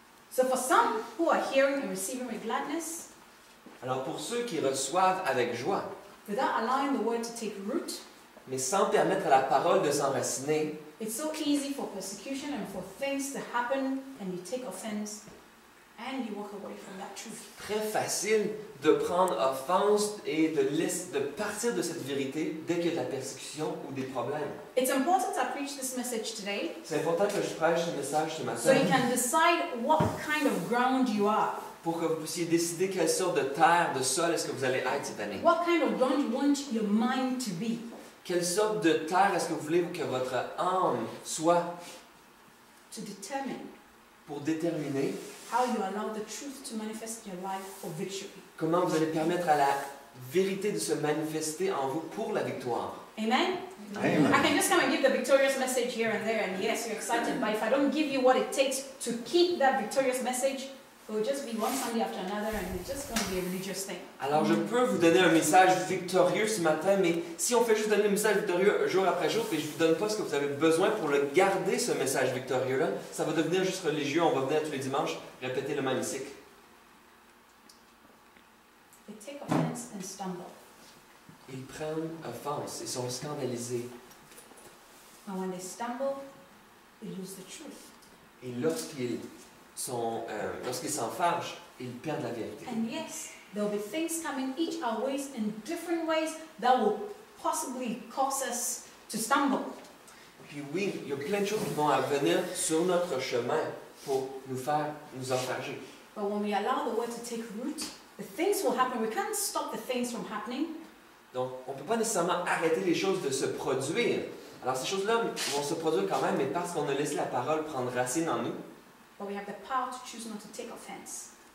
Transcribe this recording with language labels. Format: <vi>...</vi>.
<en>So for some who are hearing and receiving with gladness,</en> <fr>Alors pour ceux qui reçoivent avec joie,</fr> <en>without allowing the word to take root,</en> <fr>mais sans permettre à la parole de s'enraciner,</fr> <en>it's so easy for persecution and for things to happen and you take offense and you walk away from that truth.</en> <fr>très facile de prendre offense et de partir de cette vérité dès qu'il y a de la persécution ou des problèmes.</fr> <en>It's important I preach this message today</en> <fr>C'est important que je prêche ce message ce</fr> <en>so</en> <fr>matin</fr> <en>you can decide what kind of ground you are.</en> <fr>pour que vous puissiez décider quelle sorte de terre, de sol est-ce que vous allez être cette année.</fr> <en>What kind of ground you want your mind to be.</en> <fr>Quelle sorte de terre est-ce que vous voulez que votre âme soit</fr> <en>To determine</en> <fr>pour déterminer</fr> <en>how you allow the truth to manifest in your life for victory.</en> <fr>comment vous allez permettre à la vérité de se manifester en vous pour la victoire. Amen? Amen.</fr> <en>I can just come and give the victorious message here and there, and yes, you're excited, but if I don't give you what it takes to keep that victorious message, it will just be one Sunday after another, and it's just going to be a religious thing.</en> <fr>Alors je peux vous donner un message victorieux ce matin, mais si on fait juste donner le message victorieux jour après jour, et je ne vous donne pas ce que vous avez besoin pour le garder, ce message victorieux-là, ça va devenir juste religieux, on va venir tous les dimanches répéter le même cycle.</fr> <en>They take offense and stumble.</en> <fr>Ils prennent offense, ils sont scandalisés.</fr> <en>And when they stumble, they lose the truth.</en> <fr>Et lorsqu'ils s'en fâchent, ils perdent la vérité.</fr> <en>And yes, there will be things coming each our ways in different ways that will possibly cause us to stumble.</en> <fr>Puis oui, il y a plein de choses qui vont venir sur notre chemin pour nous enfarger.</fr> <en>But when we allow the word to take root, the things will happen. We can't stop the things from happening.</en> <fr>Donc, on ne peut pas nécessairement arrêter les choses de se produire. Alors, ces choses-là vont se produire quand même, mais parce qu'on a laissé la parole prendre racine en nous,</fr> <en>But we have the power to choose not to take offense.</en>